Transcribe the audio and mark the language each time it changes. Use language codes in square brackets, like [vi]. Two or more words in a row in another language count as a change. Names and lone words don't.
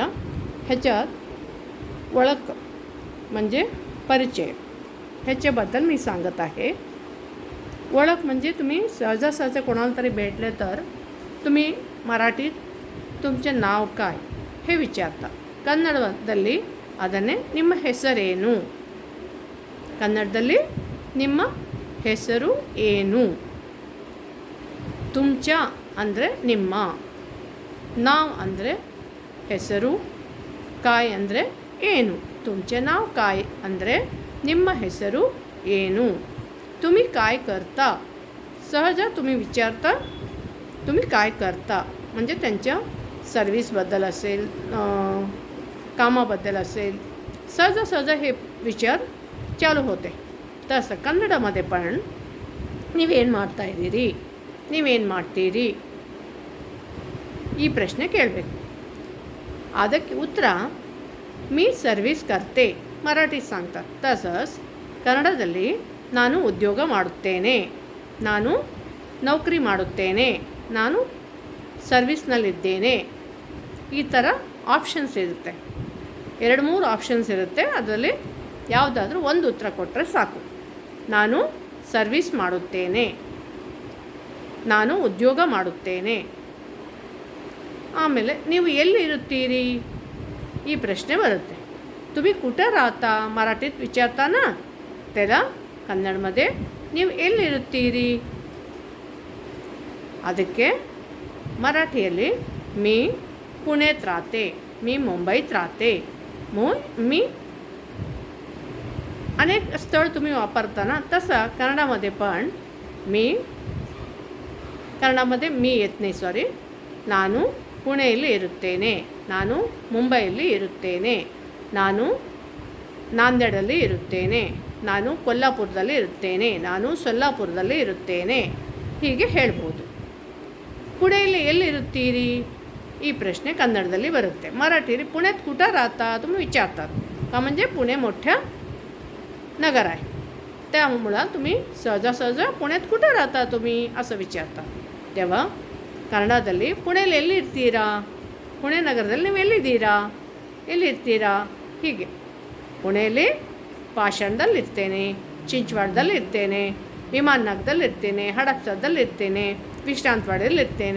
[mr] ह्याच्यात ओळख म्हणजे परिचय ह्याच्याबद्दल मी सांगत आहे. ओळख म्हणजे तुम्ही सहजासहज कोणाला तरी भेटले तर तुम्ही मराठीत तुमचे नाव काय हे विचारता. [kn] ಕನ್ನಡದಲ್ಲಿ ಅದನ್ನೇ ನಿಮ್ಮ ಹೆಸರೇನು, ಕನ್ನಡದಲ್ಲಿ ನಿಮ್ಮ ಹೆಸರು ಏನು. ತುಮಚ ಅಂದರೆ ನಿಮ್ಮ, ನಾವ್ ಅಂದರೆ ಹೆಸರು, ಕಾಯ್ ಅಂದರೆ ಏನು. [mr] तुमचे नाव काय [kn] ಅಂದರೆ ನಿಮ್ಮ ಹೆಸರು ಏನು. [mr] तुम्ही काय करता, सहज तुम्ही विचारता तुम्ही काय करता म्हणजे त्यांच्या सर्विसबद्दल असेल, कामाबद्दल असेल, सहज हे विचार ಚಾಲು होते. [kn] तसं ಕನ್ನಡमध्ये पण ನೀವೇನು ಮಾಡ್ತಾ ಇದ್ದೀರಿ, ನೀವೇನು ಮಾಡ್ತೀರಿ ಈ ಪ್ರಶ್ನೆ ಕೇಳಬೇಕು. ಅದಕ್ಕೆ ಉತ್ತರ [mr] मी सर्विस करते मराठीत सांगतात. [kn] तसंच ಕನ್ನಡದಲ್ಲಿ ನಾನು ಉದ್ಯೋಗ ಮಾಡುತ್ತೇನೆ, ನಾನು ನೌಕರಿ ಮಾಡುತ್ತೇನೆ, ನಾನು ಸರ್ವಿಸ್ನಲ್ಲಿದ್ದೇನೆ. ಈ ಥರ ಆಪ್ಷನ್ಸ್ ಇರುತ್ತೆ. 2-3 ಆಪ್ಷನ್ಸ್ ಇರುತ್ತೆ. ಅದರಲ್ಲಿ ಯಾವುದಾದ್ರೂ ಒಂದು ಉತ್ತರ ಕೊಟ್ಟರೆ ಸಾಕು. ನಾನು ಸರ್ವಿಸ್ ಮಾಡುತ್ತೇನೆ, ನಾನು ಉದ್ಯೋಗ ಮಾಡುತ್ತೇನೆ. ಆಮೇಲೆ ನೀವು ಎಲ್ಲಿ ಇರುತ್ತೀರಿ ಈ ಪ್ರಶ್ನೆ ಬರುತ್ತೆ. [mr] तुम्ही कुठं राहता मराठीत विचारता ना, त्याला कन्नडमध्ये [kn] ನೀವು ಎಲ್ಲಿರುತ್ತೀರಿ ಅದಕ್ಕೆ [mr] मराठीಯಲ್ಲಿ मी पुण्यात राहते, मी मुंबईत राहते, मी अनेक स्थळ तुम्ही वापरता ना, तसं कन्नडामध्ये पण कन्नडामध्ये मी येत नाही, सॉरी. [kn] ನಾನು ಪುಣೆಯಲ್ಲಿ ಇರುತ್ತೇನೆ, ನಾನು ಮುಂಬೈಯಲ್ಲಿ ಇರುತ್ತೇನೆ, ನಾನು ನಾಂದೇಡಲ್ಲಿ ಇರುತ್ತೇನೆ, ನಾನು ಕೊಲ್ಲಾಪುರದಲ್ಲಿ ಇರುತ್ತೇನೆ, ನಾನು ಸೊಲ್ಲಾಪುರದಲ್ಲಿ ಇರುತ್ತೇನೆ. ಹೀಗೆ ಹೇಳ್ಬೋದು. ಪುಣೆಯಲ್ಲಿ ಎಲ್ಲಿರುತ್ತೀರಿ ಈ ಪ್ರಶ್ನೆ ಕನ್ನಡದಲ್ಲಿ ಬರುತ್ತೆ. [mr] मराठी पुण्यात कुठं राहता तुम्ही विचारतात का, म्हणजे पुणे मोठ्या नगर आहे, त्यामुळं तुम्ही सहजासहज पुण्यात कुठं राहता तुम्ही असं विचारता. [kn] तेव्हा ಕನ್ನಡದಲ್ಲಿ ಪುಣೆಯಲ್ಲಿ ಎಲ್ಲಿರ್ತೀರಾ, ಪುಣೆ ನಗರದಲ್ಲಿ ನೀವು ಎಲ್ಲಿರ್ತೀರಾ ಹೀಗೆ. ಪುಣೆಯಲ್ಲಿ ಪಾಷಾಣದಲ್ಲಿರ್ತೇನೆ, ಚಿಂಚವಾಡದಲ್ಲಿರ್ತೇನೆ, ವಿಮಾನನಗರದಲ್ಲಿರ್ತೇನೆ, ಹಡಪ್ಸರದಲ್ಲಿರ್ತೇನೆ, ವಿಶ್ರಾಂತವಾಡಿಯಲ್ಲಿರ್ತೇನೆ.